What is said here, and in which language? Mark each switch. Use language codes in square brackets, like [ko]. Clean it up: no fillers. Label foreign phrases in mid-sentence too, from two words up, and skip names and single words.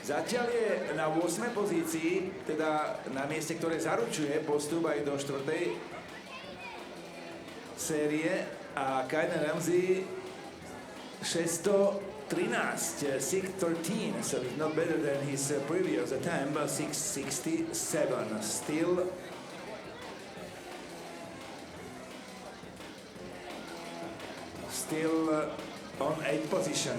[sk] Zatiaľ je na 8. pozícii, teda na mieste, ktoré zaručuje postup aj do 4. série a [en] Kyden Ramsey 613, 613, so it's not better than his previous attempt, 667, still on 8th position.